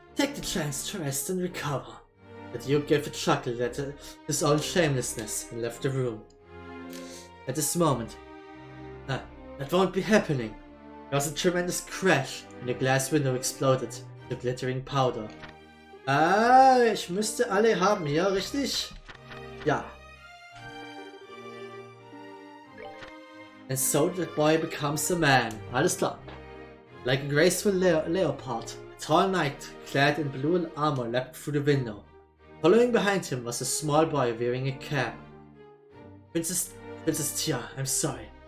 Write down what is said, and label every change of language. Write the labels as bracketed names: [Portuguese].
[English] Take the chance to rest and recover. The Duke gave a chuckle at his own shamelessness and left the room. At this moment, that won't be happening. There was a tremendous crash and the glass window exploded into glittering powder. [German] Ich müsste alle haben, ja, richtig? Ja. [English] And so the boy becomes a man. [German] Alles klar. [English] Like a graceful leopard, a tall knight clad in blue armor leapt through the window. Following behind him was a small boy wearing a cap. Princess Tia, I'm sorry.